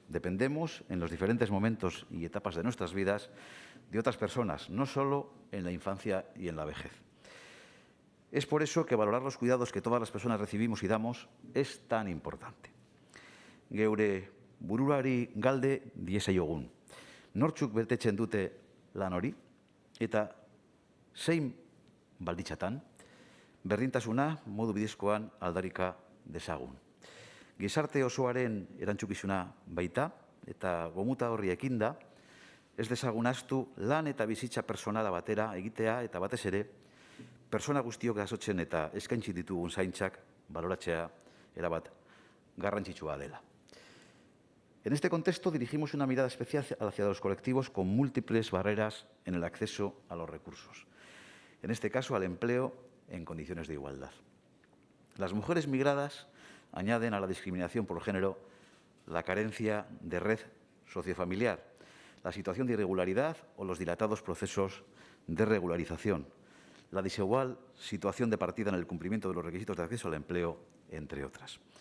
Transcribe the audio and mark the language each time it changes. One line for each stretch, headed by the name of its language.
Spanish: Dependemos en los diferentes momentos y etapas de nuestras vidas de otras personas, no solo en la infancia y en la vejez. Es por eso que valorar los cuidados que todas las personas recibimos y damos es tan importante.
Basque: Geure buruari galde diezaiogun. Nortzuk betetzen dute lan hori eta zein balditzatan berdintasuna modu bidezkoan aldarika dezagun. Gizarte osoaren erantzukizuna baita, eta gomuta horri ekinda, ez dezagun ahaztu lan eta bizitza pertsonala batera egitea eta batez ere, pertsona guztiok jasotzen eta eskaintzi ditugun zaintzak baloratzea erabat garrantzitsua dela.
Spanish: En este contexto dirigimos una mirada especial hacia los colectivos con múltiples barreras en el acceso a los recursos. En este caso, al empleo en condiciones de igualdad. Las mujeres migradas añaden a la discriminación por género la carencia de red sociofamiliar, la situación de irregularidad o los dilatados procesos de regularización, la desigual situación de partida en el cumplimiento de los requisitos de acceso al empleo, entre otras.